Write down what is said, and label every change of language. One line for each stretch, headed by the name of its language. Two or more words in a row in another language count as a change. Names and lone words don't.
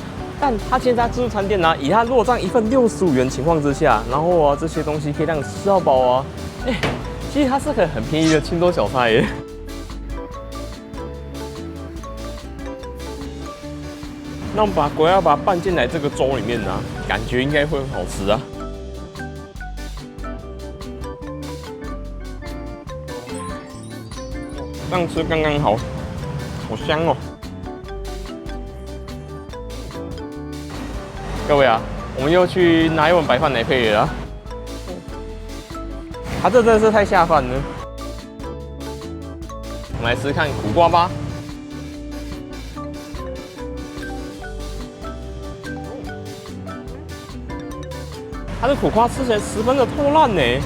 Chinese: 但它現在自助餐店呢，以它如果這樣一份65元情況之下，然後啊這些東西可以讓你吃到飽啊，其實它是個很便宜的清粥小菜耶。那我們把果要把它拌進來這個粥裡面呢，感覺應該會很好吃啊。這樣吃剛剛好，好香哦。各位啊，我們又去拿一碗白飯來配了啦。它這真的是太下飯了。我們來試試看苦瓜吧。它的苦瓜吃起來十分的透爛呢。